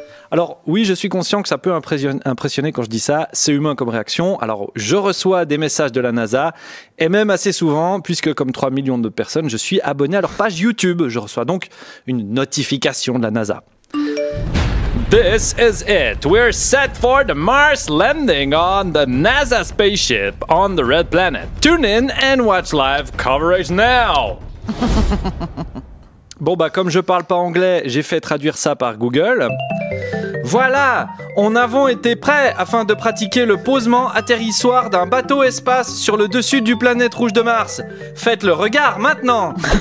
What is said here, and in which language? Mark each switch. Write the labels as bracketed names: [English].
[French] Alors oui, je suis conscient que ça peut impressionner quand je dis ça, c'est humain comme réaction. Alors je reçois des messages de la NASA, et même assez souvent, puisque comme 3 millions de personnes, je suis abonné à leur page YouTube. Je reçois donc une notification de la NASA. [English] This is it. We're set for the Mars landing on the NASA spaceship on the Red Planet. Tune in and watch live coverage now. [French] Bon comme je parle pas anglais, j'ai fait traduire ça par Google. Voilà, on avons été prêts afin de pratiquer le posement-atterrissoir d'un bateau espace sur le dessus du planète rouge de Mars. Faites le regard maintenant.